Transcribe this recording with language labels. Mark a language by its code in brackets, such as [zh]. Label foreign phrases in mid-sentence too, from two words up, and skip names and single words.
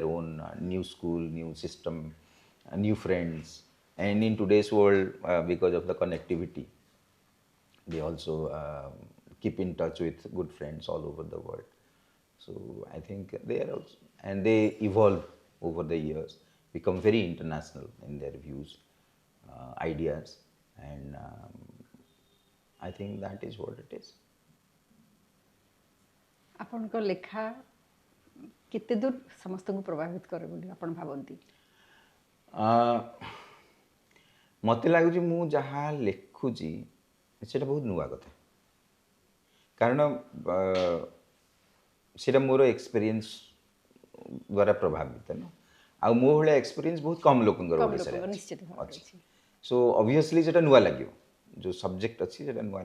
[en] own new school new system new friends and in today's world because of the connectivity they also keep in touch with good friends all over the world so I think they are also and they evolve over the years become very international in their views ideas and I think that is what it is [or] ଆପଣଙ୍କ ଲେଖା କେତେ ଦୂର ସମସ୍ତଙ୍କୁ ପ୍ରଭାବିତ କରେ ବୋଲି ଆପଣ ଭାବନ୍ତି ମୋତେ ଲାଗୁଛି ମୁଁ ଯାହା ଲେଖୁଛି ସେଇଟା ବହୁତ ନୂଆ କଥା କାରଣ ସେଇଟା ମୋର ଏକ୍ସପିରିଏନ୍ସ ଦ୍ୱାରା ପ୍ରଭାବିତ ନା ଆଉ ମୋ ଭଳିଆ ଏକ୍ସପିରିଏନ୍ସ ବହୁତ କମ୍ ଲୋକଙ୍କର ଓଡ଼ିଶାରେ ଅଛି [en] so obviously [or] ସେଇଟା ନୂଆ ଲାଗିବ ଯେଉଁ ସବଜେକ୍ଟ ଅଛି ସେଇଟା ନୂଆ